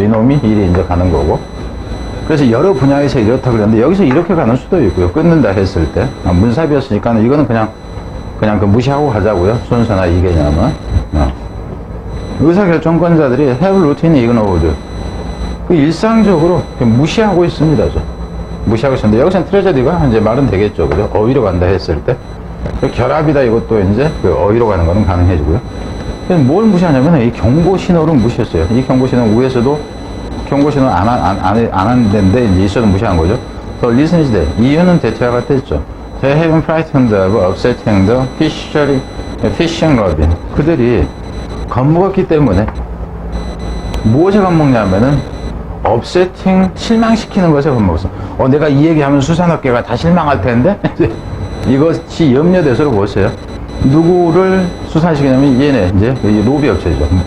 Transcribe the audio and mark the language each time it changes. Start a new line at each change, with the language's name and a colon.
Korean: 이놈이 일이 이제 가는 거고. 그래서 여러 분야에서 이렇다 그랬는데 여기서 이렇게 가는 수도 있고요. 끊는다 했을 때 문사비였으니까 이거는 그냥 그 무시하고 가자고요. 순서나 이 개념은. 의사결정권자들이
English: have routinely ignored.
Korean: 그 일상적으로 무시하고 있습니다. 무시하고 있었는데 여기서는 트레저디가 이제 말은 되겠죠. 그죠? 어휘로 간다 했을 때. 그 결합이다 이것도 이제 그 어휘로 가는 거는 가능해지고요. 그래서 뭘 무시하냐면 이 경고 신호를 무시했어요. 이 경고 신호 위에서도 경고 신호 안 한다는데 이제 있어도 무시한 거죠. 더 리스니지 돼. 이유는 대체와 같았죠.
English: They have been frightened of upsetting the fishing lobby.
Korean: 그들이 겁먹었기 때문에 무엇에 겁먹냐면은 upsetting 실망시키는 것에 겁먹었어. 내가 이 얘기하면 수산업계가 다 실망할 텐데 이것이 염려돼서 보세요. 누구를 수산시키냐면 얘네 이제 로비 업체죠.